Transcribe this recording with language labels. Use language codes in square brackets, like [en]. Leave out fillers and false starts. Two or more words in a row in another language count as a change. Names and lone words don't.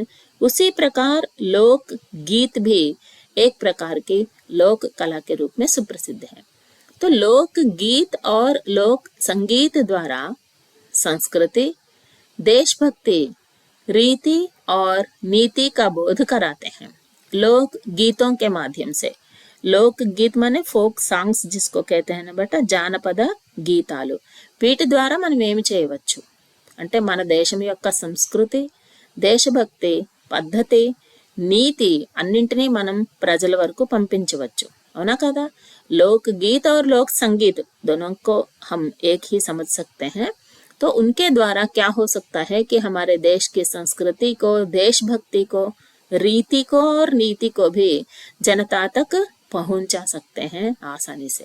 [hi] उसी प्रकार लोक गीत भी एक प्रकार की लोक कला के रूप में सुप्रसिद्ध है। तो लोक गीत और लोक संगीत द्वारा संस्कृति, देशभक्ति, रीति और नीति का बोध कराते हैं। लोक गीतों के माध्यम से, लोक गीत माने [en] folk songs [hi] जिसको कहते हैं బట, [te] జానపద గీతాలు. వీటి ద్వారా మనం ఏమి చేయవచ్చు అంటే మన దేశం యొక్క సంస్కృతి, దేశభక్తి, పద్ధతి, నీతి అన్నింటినీ మనం ప్రజల వరకు పంపించవచ్చు, అవునా కదా? [hi] लोक गीत और लोक संगीत दोनों को हम एक ही समझ सकते हैं। तो उनके द्वारा क्या हो सकता है कि हमारे देश की संस्कृति को, देशभक्ति को, रीति को और नीति को भी जनता तक पहुंचा सकते हैं आसानी से।